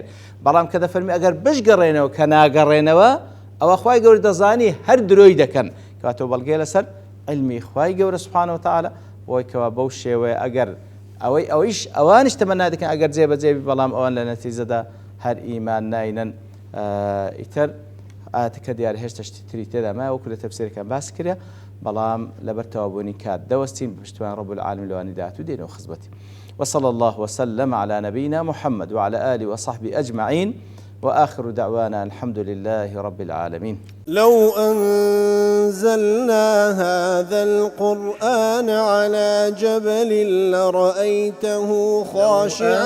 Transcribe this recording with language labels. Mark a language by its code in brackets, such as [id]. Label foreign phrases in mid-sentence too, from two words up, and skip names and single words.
[ckb] بەڵام کە دەفەرمی ئەگەر بشگەڕێنەوە کە ناگەڕێنەوە ئەوە خی گەور دەزانی هەر درۆی دەکەن، کاتەوە بەڵگێ لەسەر علمی خی گەورە [ar] سوبحانەهو وتەعالا [ckb] بۆی کەوا بەو شێوەیە ئەگەر ئەوانش تەمەنا دەکەن ئەگەر جێبەجێبی، بەڵام ئەوان لە نەتیجەدا هەر ئیمان ناینەن. ئیتر ئاەتەکە دیارە هێشتا شتی تری تێدا مایە وەکو لە تەفسیرەکان باس کرێ، بەڵام لەبەر تەوابوونی کات دەوەستین بەپشتیوان [ar] رب العالمین [ckb] لەوانی داهاتوو دێنەوە خزمەتی. [ar] وصلى الله وسلم على نبينا محمد وعلى آله وصحبه أجمعين، وآخر دعوانا الحمد لله رب العالمين. لو أنزلنا هذا القرآن على جبل لرأيته خاشعا